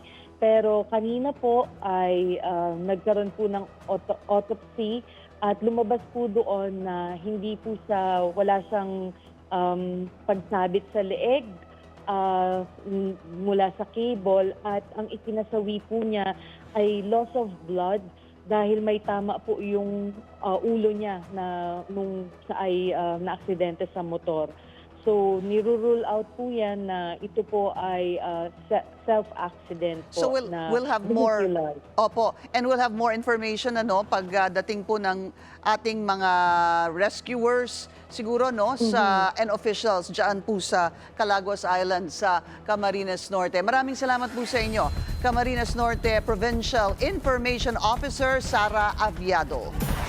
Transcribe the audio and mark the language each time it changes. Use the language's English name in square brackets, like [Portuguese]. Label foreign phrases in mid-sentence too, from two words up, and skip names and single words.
[Filipino] Pero kanina po ay nagkaroon po ng autopsy at lumabas po doon na wala siyang pagsabit sa leeg mula sa cable, at ang ikinasawi po niya ay [English] loss of blood [Filipino] dahil may tama po yung ulo niya nung na-aksidente sa motor. So, nirurule out po yan na ito po ay self-accident po. [English] So we'll have more, vehicular. [Filipino] opo, [English] and we'll have more information [Filipino] pagdating po ng ating mga rescuers siguro and officials diyan po sa Calaguas Island sa Camarines Norte. Maraming salamat po sa inyo, Camarines Norte Provincial Information Officer Sara Aviado.